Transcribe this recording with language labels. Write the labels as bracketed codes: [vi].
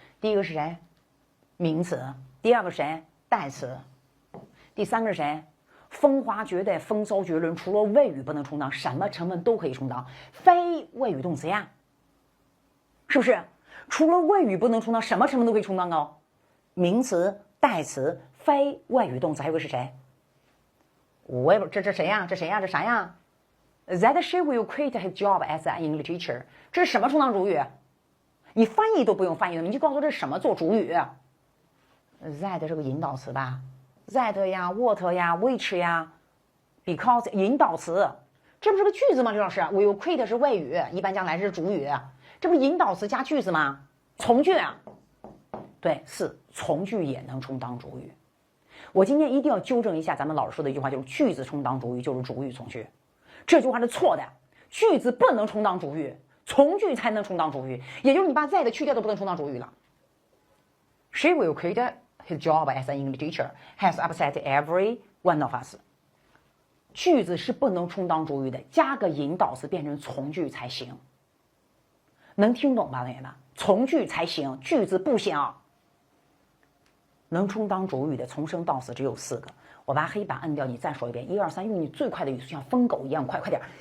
[zh] 第一个是谁？名词。第二个是谁？代词。第三个是谁？风华绝代，风骚绝伦，除了谓语不能充当，什么成分都可以充当，非谓语动词呀，是不是？除了谓语不能充当，什么成分都可以充当哦。名词、代词、非谓语动词，还有个是谁？我也不，这谁呀？这谁呀？这啥呀 ？ [en] That she will quit his job as an English teacher。 [zh] 这是什么充当主语？你翻译都不用翻译的，你就告诉我这是什么做主语。That 是个引导词吧 ？That 呀 ，What 呀 ，Which 呀 ，Because 引导词，这不是个句子吗？刘老师 ， [en] will quit [zh] 是谓语，一般将来是主语，这不是引导词加句子吗？从句啊，对，是从句也能充当主语。我今天一定要纠正一下咱们老师说的一句话，就是句子充当主语就是主语从句，这句话是错的。句子不能充当主语，从句才能充当主语，也就是你把 that 去掉都不能充当主语了。 [en] She will quit his job as an English teacher has upset every one of us。 [zh] 句子是不能充当主语的，加个引导词变成从句才行。能听懂吧，同学们？从句才行，句子不行。能充当主语的从生到死只有4个，我把黑板摁掉，你再说一遍，1、2、3，用你最快的语速，像疯狗一样快点。